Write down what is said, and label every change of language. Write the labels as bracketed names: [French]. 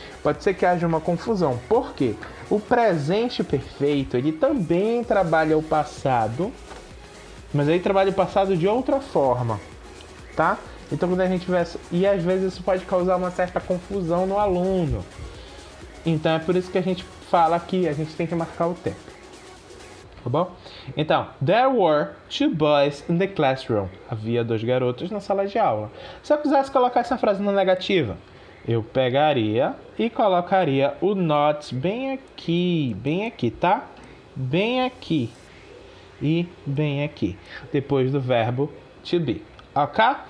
[Portuguese] Pode ser que haja uma confusão. Por quê? O presente perfeito, ele também trabalha o passado, mas ele trabalha o passado de outra forma, tá? Então quando a gente vê... E às vezes isso pode causar uma certa confusão no aluno. Então é por isso que a gente fala que a gente tem que marcar o tempo. Tá bom? Então, [English] there were two boys in the classroom. [Portuguese] Havia 2 garotos na sala de aula. Se eu quisesse colocar essa frase na negativa, eu pegaria e colocaria o not bem aqui, tá? Bem aqui e bem aqui, depois do verbo to be, ok?